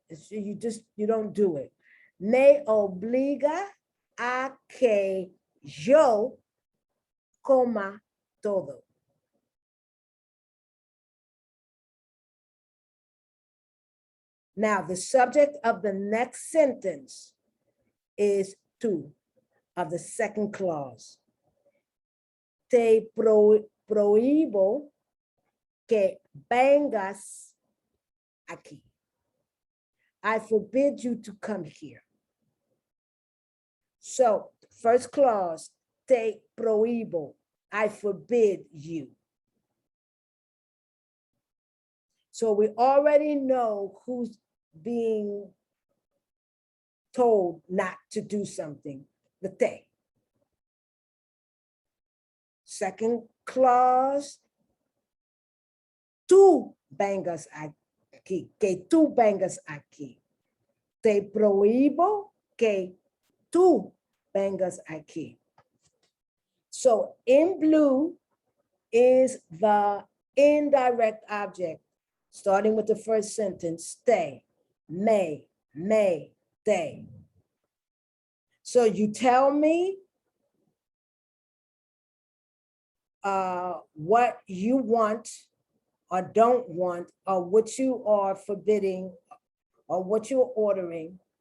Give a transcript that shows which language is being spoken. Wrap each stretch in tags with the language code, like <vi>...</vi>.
<en>You don't do it.</en> <es>Me obliga a que yo coma todo.</es> <en>Now, the subject of the next sentence is tú, of the second clause.</en> <es>Te prohíbo que vengas aquí.</es> <en>I forbid you to come here. So, first clause,</en> <es>te prohíbo,</es> <en>I forbid you. So we already know who's being told not to do something, the te. Second clause,</en> <es>tú vengas aquí, que tú vengas aquí. Te prohíbo que tú vengas aquí.</es> <en>So in blue is the indirect object, starting with the first sentence, stay, may, they. So you tell me what you want or don't want, or what you are forbidding, or what you're ordering.</en>